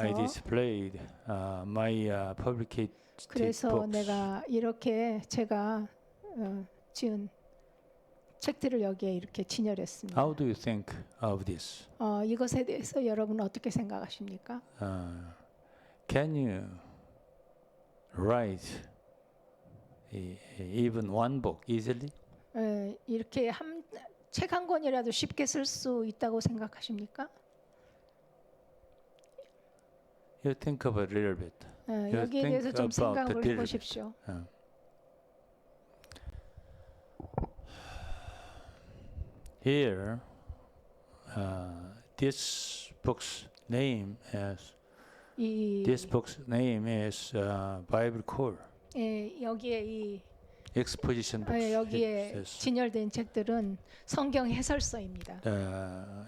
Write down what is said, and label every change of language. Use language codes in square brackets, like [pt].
[en] I displayed my publicated [ko] 그래서 [en] books. [ko] 내가 이렇게 제가 지은 책들을 여기에 이렇게 진열했습니다. [en] How do you think of this? [ko] 이것에 대해서 여러분은 어떻게 생각하십니까? [en] Can you write even one book easily? [ko] 이렇게 책 한 권이라도 쉽게 쓸 수 있다고 생각하십니까? [en] You think of it a little bit. [ko] 여기에 대해서 좀 생각을 해보십시오. [en] Here, this book's name is Bible Core. [ko] 여기에 이 [en] Exposition books. [ko] 여기에 진열된 책들은 성경 해설서입니다.